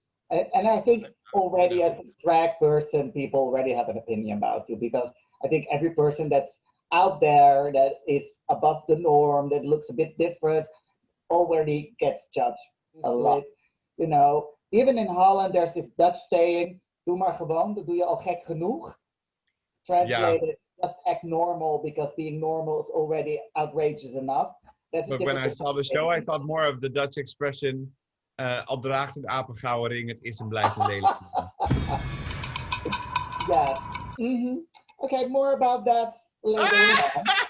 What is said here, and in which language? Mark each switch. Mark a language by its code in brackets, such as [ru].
[en] And I think already as a drag person, people already have an opinion about you, because I think every person that's out there that is above the norm, that looks a bit different, already gets judged a lot. You know, even in Holland, there's this Dutch saying, [nl] doe maar gewoon, dat doe je al gek genoeg. [en] Translated, just act normal, because being normal is already outrageous enough. But when I saw the show, I thought more of the Dutch expression, [nl] al draagt een aap een gouden ring, het is en blijft een lelijk. [en] Yes. Okay, more about that later.